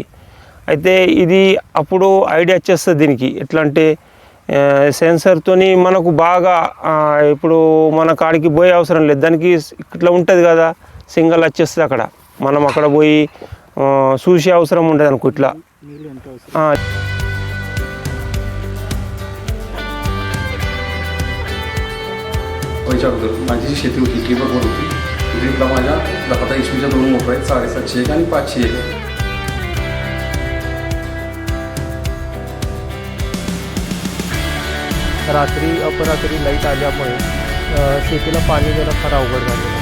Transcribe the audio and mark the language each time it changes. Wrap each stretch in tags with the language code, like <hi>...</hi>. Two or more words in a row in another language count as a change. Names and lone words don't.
<te>అయితే ఇది అప్పుడు ఐడియా వచ్చేస్తుంది దీనికి, ఎట్లా అంటే సెన్సర్తో మనకు బాగా ఇప్పుడు మన కాడికి పోయే అవసరం లేదు, దానికి ఇట్లా ఉంటుంది కదా సింగల్ వచ్చేస్తుంది అక్కడ, మనం అక్కడ పోయి చూసే అవసరం ఉంటుంది అనుకో ఇట్లా.</te> <mr>व्हायच्या अगोदर माझी शेती होती, ड्रीपवर बोर होती. ड्रीपला माझ्या 10 HP 2 मोटर आहेत, 750 एक आणि 500 एक. रात्री अपरात्री लाईट आल्यामुळे शेतीला पाणी देणं फार अवघड झालेलं.</mr>